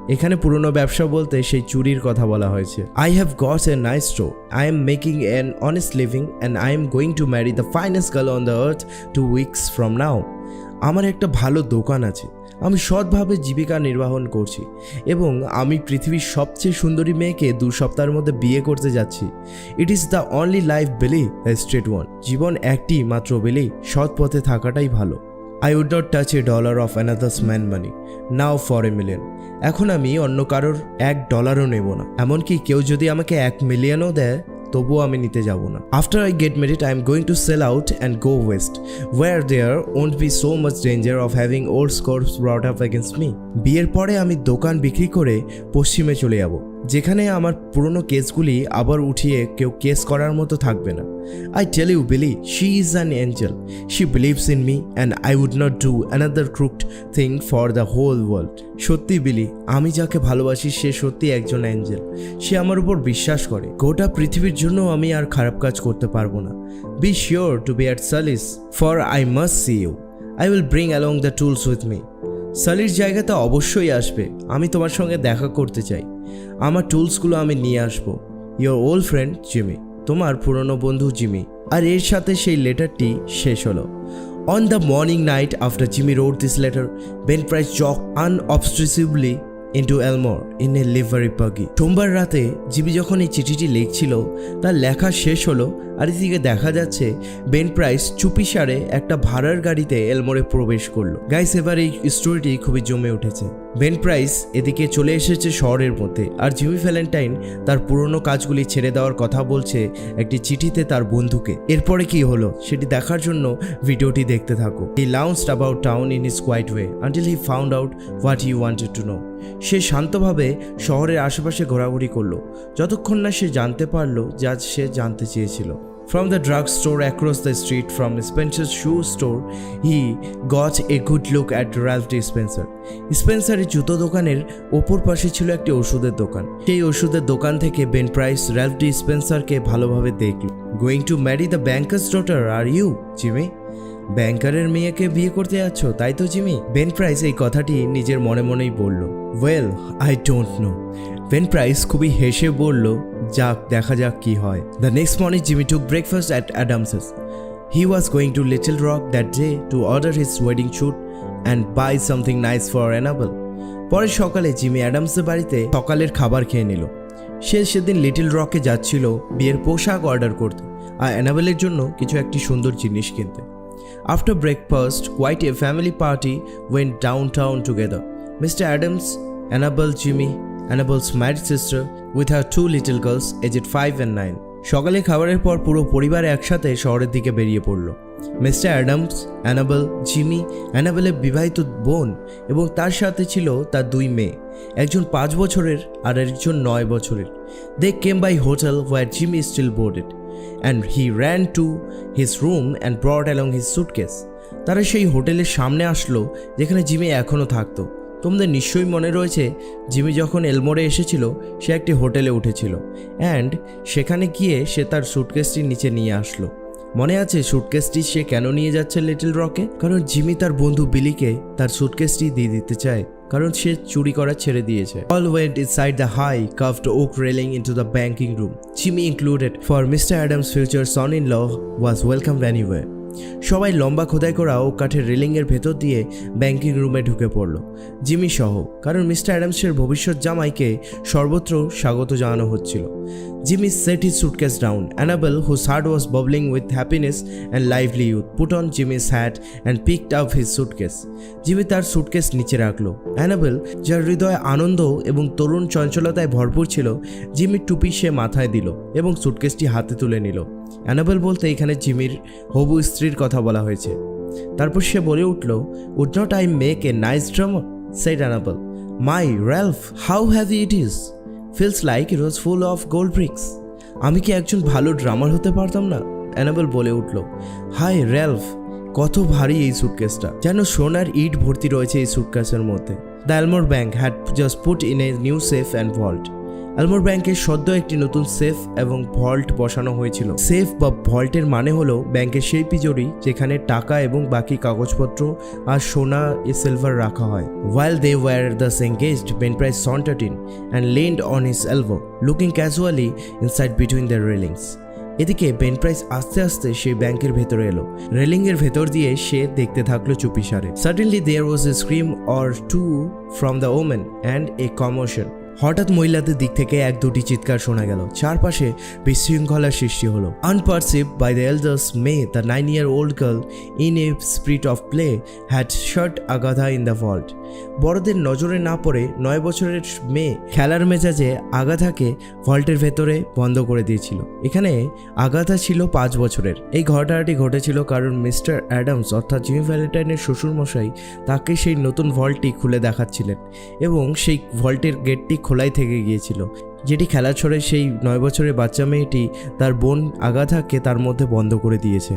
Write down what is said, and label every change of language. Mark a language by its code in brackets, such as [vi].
[bn] এখানে পুরনো ব্যবসা বলতে সেই চুরির কথা বলা হয়েছে। [en] I have got a nice store, I am making an honest living and I am going to marry the finest girl on the earth 2 weeks from now. [bn] আমার একটা ভালো দোকান আছে, আমি সৎভাবে জীবিকা নির্বাহন করছি এবং আমি পৃথিবীর সবচেয়ে সুন্দরী মেয়েকে 2 সপ্তাহের মধ্যে বিয়ে করতে যাচ্ছি। [en] It is the only life Billy, the straight one. [bn] জীবন একটি মাত্র বিলি, সৎ পথে থাকাটাই ভালো। [en] I would not touch $1 of another's man money now for $1 million. [bn] এখন আমি অন্য কারোর $1ও নেব না, এমনকি কেউ যদি আমাকে $1 মিলিয়নও দেয় তবুও আমি নিতে যাব না। [en] After I get married I am going to sell out and go west where there won't be so much danger of having old scores brought up against me. [bn] বিয়ের পরে আমি দোকান বিক্রি করে পশ্চিমে চলে যাব, যেখানে আমার পুরনো কেসগুলি আবার উঠিয়ে কেউ কেস করার মতো থাকবে না। [en] I tell you, Billy, she is an angel. She believes in me and I would not do another crooked thing for the whole world. [bn] সত্যি বিলি, আমি যাকে ভালোবাসি সে সত্যি একজন অ্যাঞ্জেল। সে আমার উপর বিশ্বাস করে। গোটা পৃথিবীর জন্য আমি আর খারাপ কাজ করতে পারবো না। [en] Be sure to be at Sully's for I must see you. I will bring along the tools with me. [bn] সালির জায়গাতে অবশ্যই আসবে, আমি তোমার সঙ্গে দেখা করতে চাই। আমার টুলসগুলো আমি নিয়ে আসবো। [en] Your old friend Jimmy, [bn] তোমার পুরনো বন্ধু জিমি। আর এর সাথে সেই লেটারটি শেষ হলো। [en] On the morning night after Jimmy wrote this letter, Ben Price jogged unobtrusively into Elmore in a livery buggy. [bn] সোমবার রাতে জিমি যখন এই চিঠিটি লিখছিল তার লেখা শেষ হলো, আর এদিকে দেখা যাচ্ছে বেন প্রাইস চুপিসারে একটা ভাড়ার গাড়িতে এলমোরে প্রবেশ করলো। গাইস, এবার এই স্টোরিটি খুবই জমে উঠেছে। বেন প্রাইস এদিকে চলে এসেছে শহরের মধ্যে, আর জিমি ভ্যালেন্টাইন তার পুরনো কাজগুলি ছেড়ে দেওয়ার কথা বলছে একটি চিঠিতে তার বন্ধুকে। এরপরে কি হলো সেটি দেখার জন্য ভিডিওটি দেখতে থাকো। [en] He launched about town in his quiet way until he found out what he wanted to know. [bn] সে শান্তভাবে শহরের আশেপাশে ঘোরাঘুরি করলো যতক্ষণ না সে জানতে পারলো যা সে জানতে চেয়েছিল। [en] From the drugstore across the street from Spencer's shoe store, he got a good look at Ralph D. Spencer. [bn] স্পেন্সারের জুতো দোকানের ওপর পাশে ছিল একটি ওষুধের দোকান। সেই ওষুধের দোকান থেকে বেন প্রাইস র্যালফ ডি স্পেন্সারকে ভালোভাবে দেখল। [en] Going to marry the banker's daughter are you, Jimmy? [bn] ব্যাংকারের মেয়েকে বিয়ে করতে যাচ্ছ, তাই তো জিমি? বেন প্রাইস এই কথাটি নিজের মনে মনেই বলল। [en] Well, I don't know. [bn] Ben price খুবই হেসে বলল, যাক, দেখা যাক কি হয়। [en] The next morning Jimmy took breakfast at Adamses. He was going to Little Rock that day to order his wedding shoot and buy something nice for Annabelle. [bn] পরের সকালে জিমি অ্যাডামসের বাড়িতে সকালের খাবার খেয়ে নিল। সে সেদিন লিটল রকে যাচ্ছিল বিয়ের পোশাক অর্ডার করতে আর অ্যানাবেলের জন্য কিছু একটি সুন্দর জিনিস কিনতে। [en] After breakfast, quite a family party went downtown together. Mr. Adams, Annabelle, Jimmy, Annabelle's married sister with her 2 little girls aged 5 and 9. [bn] সকালে খাবারের পর পুরো পরিবার একসাথে শহরের দিকে বেরিয়ে পড়ল। মিস্টার অ্যাডামস, অ্যানাবেল, জিমি, অ্যানাবেলের বিবাহিত বোন এবং তার সাথে ছিল তার 2 মেয়ে, একজন 5 বছরের আর একজন 9 বছরের। [en] They came by hotel where Jimmy still boarded and he ran to his room and brought along his suitcase. [bn] তারা সেই হোটেলের সামনে আসলো যেখানে জিমি এখনও থাকতো। তোমাদের নিশ্চয়ই মনে রয়েছে জিমি যখন এলমোরে এসেছিল সে একটি হোটেলে উঠেছিল অ্যান্ড সেখানে গিয়ে সে তার সুটকেসটি নিচে নিয়ে আসলো। মনে আছে সুটকেসটি সে কেন নিয়ে যাচ্ছে লিটল রকে? কারণ জিমি তার বন্ধু বিলিকে তার সুটকেসটি দিয়ে দিতে চায়, কারণ সে চুরি করা ছেড়ে দিয়েছে। [en] All went inside the high carved oak railing into the banking room. Jimmy included, for Mr. Adams' future son-in-law was welcomed anywhere. [bn] সবাই লম্বা খোদাই করা ও কাঠের রেলিংয়ের ভেতর দিয়ে ব্যাংকিং রুমে ঢুকে পড়ল, জিমি সহ, কারণ মিস্টার অ্যাডামসের ভবিষ্যৎ জামাইকে সর্বত্র স্বাগত জানানো হচ্ছিল। [en] Jimmy set his suitcase down. Annabelle, whose heart was bubbling with happiness and livelihood, put on Jimmy's hat and picked up his suitcase. [bn] Jimmy তার সুটকেস নিচে রাখলো। Annabelle, যার হৃদয়ে আনন্দ এবং তরুণ চঞ্চলতায় ভরপুর ছিল, জিমির টুপি সে মাথায় দিল এবং সুটকেসটি হাতে তুলে নিল। অ্যানাবেল বলতে এখানে জিমির হবু স্ত্রীর কথা বলা হয়েছে। তারপর সে বলে উঠল, [en] "Would not I make a nice drummer?" said Annabelle. "My Ralph, how heavy it is. Feels like it was full of gold bricks." [bn] আমি কি একজন ভালো ড্রামার হতে পারতাম না? অ্যানাবেল বলে উঠল। হাই র্যালফ, কত ভারী এই সুটকেসটা, যেন সোনার ইট ভর্তি রয়েছে এই সুটকেসের মধ্যে। [en] The Elmore bank had just put in a new safe and vault. [bn] এলমোর ব্যাংকের সদ্য একটি নতুন সেফ এবং ভল্ট বসানো হয়েছিল। সেফ বা ভল্টের মানে হলো ব্যাংকের সেই তিজোরি যেখানে টাকা এবং বাকি কাগজপত্র আর সোনা সিলভার রাখা হয়। [en] While they were thus engaged, Ben Price sauntered in and leaned on his elbow, looking casually inside between the railings. [bn] এদিকে বেন প্রাইস আস্তে আস্তে সেই ব্যাংকের ভেতরে এলো। রেলিংয়ের ভেতর দিয়ে সে দেখতে থাকলো চুপিসারে। [en] Suddenly there was a scream or two from the woman and a commotion. [bn] হঠাৎ মহিলাদের দিক থেকে 1-2টি চিৎকার শোনা গেল। চারপাশে বিশৃঙ্খলার সৃষ্টি হলো। [en] Unperceived by the elders, May, the 9-year-old girl, in a spirit of play, had shut Agatha in the vault. [bn] বড়দের নজরে না পড়ে 9 বছরের মেয়ে খেলার মেজাজে আগাথাকে ভল্টের ভেতরে বন্ধ করে দিয়েছিল। এখানে আগাথা ছিল 5 বছরের। এই ঘটনাটি ঘটেছিল কারণ মিস্টার অ্যাডামস অর্থাৎ জিমি ভ্যালেন্টাইনের শ্বশুরমশাই তাকে সেই নতুন ভল্টটি খুলে দেখাচ্ছিলেন এবং সেই ভল্টের গেটটি খোলাই থেকে গিয়েছিল, যেটি খেলার ছড়ে সেই 9 বছরের বাচ্চা মেয়েটি তার বোন আগাথাকে তার মধ্যে বন্ধ করে দিয়েছে।